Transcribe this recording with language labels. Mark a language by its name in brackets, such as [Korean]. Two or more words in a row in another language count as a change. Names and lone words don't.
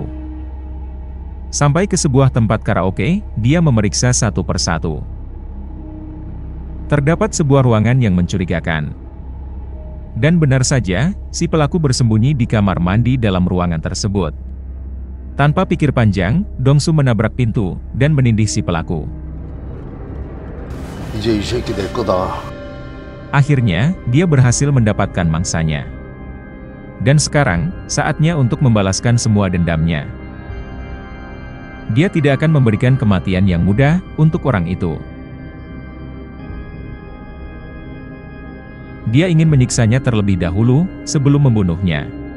[Indonesian] Sampai ke sebuah tempat karaoke, dia memeriksa satu persatu. Terdapat sebuah ruangan yang mencurigakan. Dan benar saja, si pelaku bersembunyi di kamar mandi dalam ruangan tersebut. Tanpa pikir panjang, Dongsu menabrak pintu, dan menindih si pelaku. [Korean] 이제 이 새끼 내 거다. [Indonesian] Akhirnya, dia berhasil mendapatkan mangsanya. Dan sekarang, saatnya untuk membalaskan semua dendamnya. Dia tidak akan memberikan kematian yang mudah, untuk orang itu. Dia ingin menyiksanya terlebih dahulu, sebelum membunuhnya.